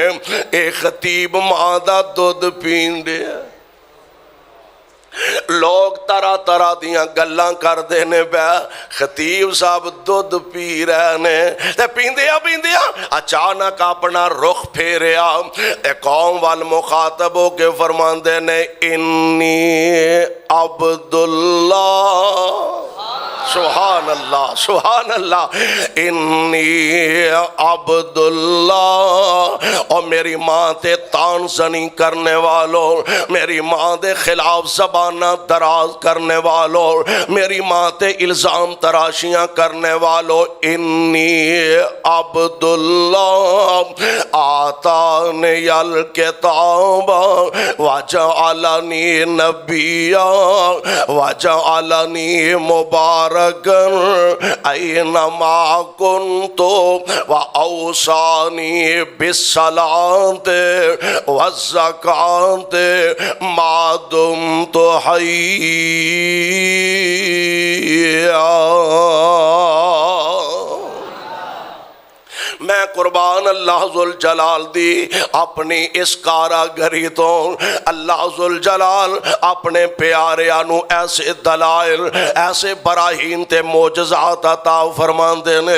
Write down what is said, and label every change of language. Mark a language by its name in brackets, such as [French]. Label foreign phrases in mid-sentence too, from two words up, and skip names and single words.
[Punjabi] اک خطیب ماں دا دودھ پین دیا، لوگ طرح طرح دیاں گلاں کردے نے، بئی خطیب صاحب دودھ پی رہے نے. تے پیندیا پیندیا اچانک اپنا رخ پھیریا، قوم وال مخاطب ہو کے فرماندے نے [Arabic] إني عبد الله، سبحان الله سبحان الله، إني عبد الله. [Punjabi] اور میری ماں تے طعنہ زنی کرنے والوں، میری ماں دے خلاف زبانا دراز کرنے والوں، میری ماں تے الزام تراشیاں کرنے والوں, [Arabic] इन्नी عبد الله آتاني الكتاب وجعلني نبيا وجعلني مباركا أينما كنت وأوصاني بالصلاة والزكاة ما دمت حيا. [Punjabi] میں قربان [Arabic] الله ذو الجلال [Punjabi] دی اپنی اس کاریگری توں, [Arabic] الله ذو الجلال [Punjabi] اپنے پیاریاں نوں ایسے دلائل، ایسے براہین تے معجزات عطا فرماندے نے.